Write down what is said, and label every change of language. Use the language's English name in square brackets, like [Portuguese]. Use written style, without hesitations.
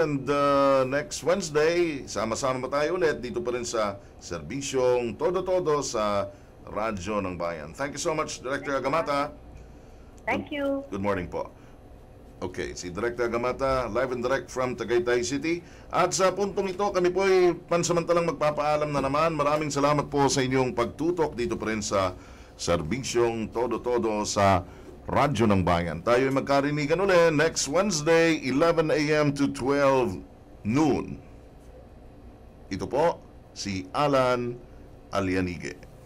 [Filipino] And [English] next Wednesday, [Filipino] sama-sama pa tayo ulit dito pa rin sa serbisyong todo-todo sa Radyo ng Bayan. [English] Thank you so much, Director Agamata. Thank you. Good morning [Filipino] po. [English] Okay, si Director Agamata, live and direct from Tagaytay City. [Filipino] At sa puntong ito, kami po ay pansamantalang magpapaalam na naman. Maraming salamat po sa inyong pagtutok dito pa rin sa serbisyong todo-todo sa Radyo ng Bayan. Tayo ay magkarinigan ulit [English] next Wednesday, 11 a.m. to 12 noon. [Filipino] Ito po, si Alan Alianige.